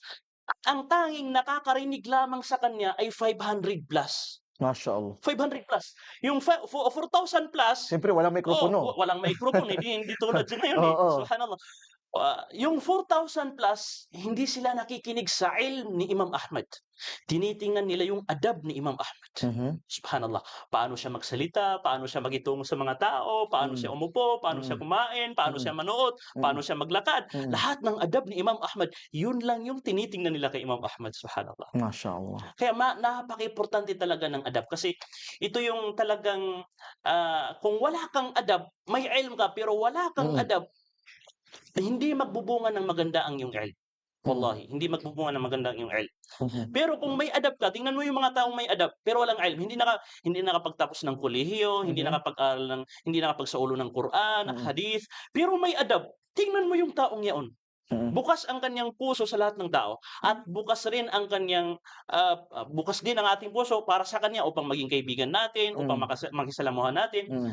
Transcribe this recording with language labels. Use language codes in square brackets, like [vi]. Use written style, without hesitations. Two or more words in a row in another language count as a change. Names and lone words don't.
[tl] At ang tanging nakakarinig lamang sa kanya ay 500 plus. [ar] ما شاء الله. [tl] 500 plus. Yung 4,000 plus, Siyempre, walang mikropono. walang microphone, hindi tulad sa ngayon Subhanallah. Yung 4,000 plus, hindi sila nakikinig sa ilm ni Imam Ahmad. Tinitingnan nila yung adab ni Imam Ahmad. Subhanallah. Paano siya magsalita, paano siya magitungo sa mga tao, paano siya umupo, paano siya kumain, paano siya manood, paano siya maglakad. Lahat ng adab ni Imam Ahmad, yun lang yung tinitingnan nila kay Imam Ahmad. Subhanallah. [ar] ما شاء الله. [tl] Kaya napaka-importante talaga ng adab. Kasi ito yung talagang, kung wala kang adab, may ilm ka, pero wala kang adab, hindi magbubunga ng maganda ang iyong ilm. Wallahi, hindi magbubunga ng maganda ang iyong ilm. Pero kung may adab ka, tingnan mo yung mga taong may adab, pero walang ilm, hindi nakapagtapos ng kolehiyo, hindi nakapagsaulo ng Quran, hadith, pero may adab. Tingnan mo yung taong yaon. Bukas ang kanyang puso sa lahat ng tao at bukas din ang ating puso para sa kanya upang maging kaibigan natin, upang makisalamuhan natin.